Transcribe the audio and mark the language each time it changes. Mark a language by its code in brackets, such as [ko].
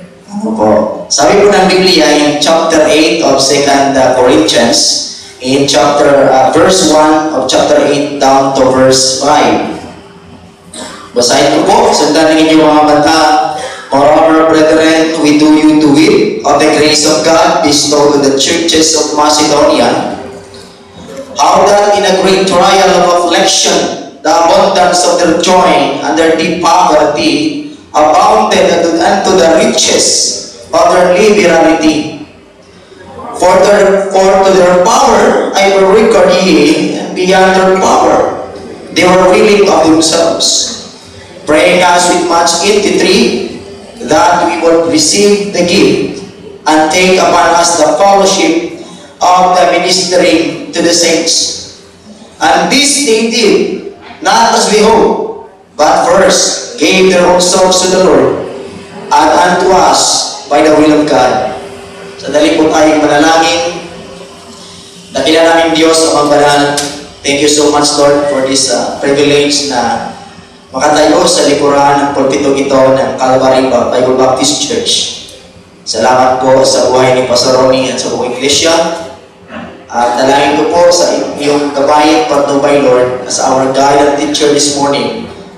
[tl] Ano po? Sabi po ng Biblia [en] in chapter 8 of 2 Corinthians, in verse 1 of chapter 8 down to verse 5. [tl] Basahin ko po, sundan ng inyong mga mata. [en] Moreover, brethren, we do you to wit of the grace of God bestowed to the churches of Macedonia, how that in a great trial of affliction, the abundance of their joy and their deep poverty abounded unto the riches of their liberality. For to their power I will record ye, and beyond their power they were willing of themselves, praying us with much entreaty that we would receive the gift and take upon us the fellowship of the ministering to the saints. And this they did, not as we hope, but first gave their own souls to the Lord, and unto us by the will of God. [tl] Sa dali po tayong manalangin. Dakila namin Diyos ang banal. [en] Thank you so much, Lord, for this privilege [tl] na makatayo sa likuran ng pulpitong ito ng [en] Calvary Bible Baptist Church. [tl] Salamat po sa buhay ni Pastor Ronnie at sa buong iglesia. At dalangin ko po sa iyong gabayan patnubay, Lord, [en] as our guide and teacher this morning.